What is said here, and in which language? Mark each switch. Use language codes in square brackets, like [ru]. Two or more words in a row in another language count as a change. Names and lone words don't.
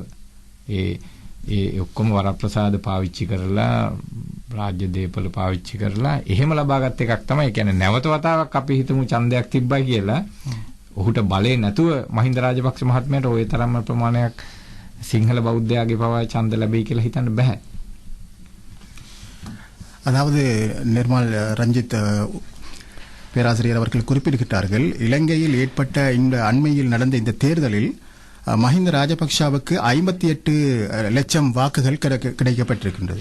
[si] ඒ ඔක්කොම වරප්‍රසාද පාවිච්චි කරලා රාජ්‍ය දේපල පාවිච්චි කරලා එහෙම ලබාගත් එකක් තමයි. කියන්නේ නැවත වතාවක් අපි හිතමු ඡන්දයක් තිබ්බයි කියලා ඔහුට බලේ නැතුව මහින්ද රාජපක්ෂ මහත්මයාට ওই තරම්ම ප්‍රමාණයක් සිංහල බෞද්ධයාගේ පවා ඡන්ද ලැබෙයි කියලා හිතන්න බෑ. [ta] அதாவது நிர்மல் ரஞ்சித் பேராசிரியர் அவர்கள் குறிப்பிடுகிறார்கள், இலங்கையில் ஏற்பட்ட இந்த அண்மையில் நடந்த இந்த தேர்தலில் மஹிந்த ராஜபக்ஷவுக்கு 58 லட்சம் வாக்குகள் கிடைக்கப்பட்டிருக்கின்றது.